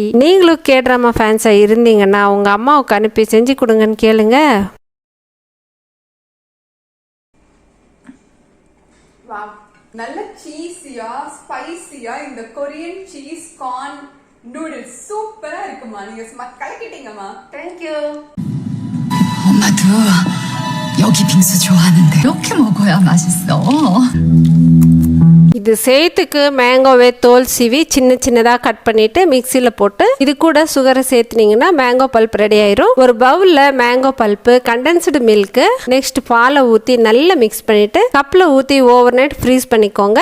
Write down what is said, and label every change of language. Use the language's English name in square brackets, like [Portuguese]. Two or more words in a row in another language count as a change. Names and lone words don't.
[Tamil] நீங்களும் [English] K drama [Tamil] ஃபேன்ஸாக இருந்தீங்கன்னா உங்கள் அம்மாவுக்கு அனுப்பி செஞ்சு கொடுங்கன்னு கேளுங்க. நல்ல சீஸியா, ஸ்பைசியா இந்த [English] Korean cheese corn noodles [Tamil] சூப்பரா இருக்குமா. நீங்க சும்மா கலக்கிட்டீங்கம்மா. தேங்க்யூ. [Korean] 엄마도 여기 빙수 좋아하는데 이렇게 먹어야 맛있어. [Tamil] இது சேர்த்துக்கு மேங்கோவை தோல் சீவி சின்ன சின்னதாக கட் பண்ணிட்டு மிக்சியில் போட்டு இது கூட சுகரை சேர்த்துனீங்கன்னா [English] mango pulp [Tamil] ரெடி ஆயிரும். ஒரு பவுலில் மேங்கோ பல்ப்பு, [English] condensed milk, [Tamil] நெக்ஸ்ட் பாலை ஊற்றி நல்லா மிக்ஸ் பண்ணிட்டு கப்பில் ஊற்றி [English] over night freeze [Tamil] பண்ணிக்கோங்க.